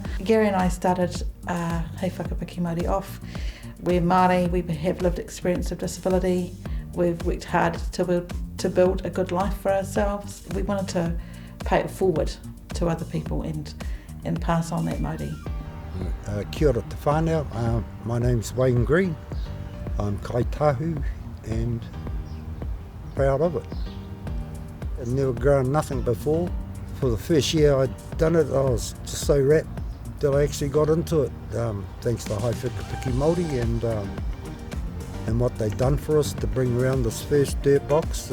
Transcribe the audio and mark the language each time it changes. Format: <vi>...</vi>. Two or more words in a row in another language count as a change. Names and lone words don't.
<en>Gary and I started Hei Whakapiki Mauri off. We're Māori, we have lived experience of disability, we've worked hard to build a good life for ourselves. We wanted to pay it forward to other people and pass on that Māori.</en> <mi>Kia ora te whānau,</mi> <en>my name's Wayne Green. I'm Kai Tahu and proud of it. I'd never grown nothing before. For the first year I'd done it, I was just so rapt that I actually got into it, thanks to Hei Whakapiki Mauri and what they've done for us to bring around this first dirt box.</en>